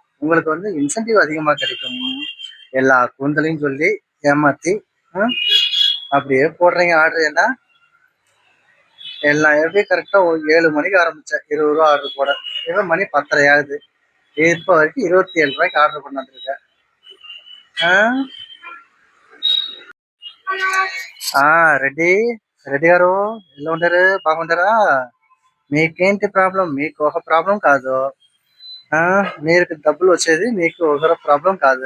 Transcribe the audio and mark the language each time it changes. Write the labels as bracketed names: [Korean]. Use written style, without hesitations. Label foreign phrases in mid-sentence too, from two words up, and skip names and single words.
[Tamil] உங்களுக்கு இன்சென்டிவ் அதிகமா கிடைக்கும். எல்லா கூந்தலையும் சொல்லி ஏமாத்தி அப்படியே போடுறீங்க ஆர்டர். என்ன எல்லாம் எப்படி கரெக்டா 7 மணிக்கு ஆரம்பிச்சேன் 20 ரூபா ஆர்டர் போட. இப்போ மணி 10:30 ஆகுது. இப்போ வரைக்கும் 27 ரூபாய்க்கு ஆர்டர் பண்ணிருக்கேன். [Telugu] రెడీ గారు ఎలా ఉంటారు? బాగుంటారా? మీకేంటి ప్రాబ్లం? మీకు ఒక ప్రాబ్లం కాదు. మీరు డబ్బులు వచ్చేది మీకు ఒక ప్రాబ్లం కాదు.